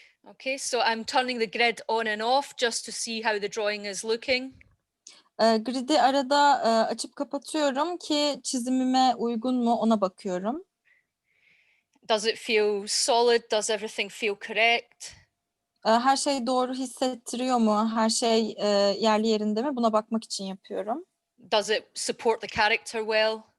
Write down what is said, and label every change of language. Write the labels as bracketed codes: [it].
[en] Okay, so I'm turning the grid on and off just to see how the drawing is looking. [tr] Grid'i arada açıp kapatıyorum ki çizimime uygun mu ona bakıyorum. [en] Does it feel solid? Does everything feel correct? [tr] Her şey doğru hissettiriyor mu? Her şey yerli yerinde mi? Buna bakmak için yapıyorum. [en] Does it support the character well?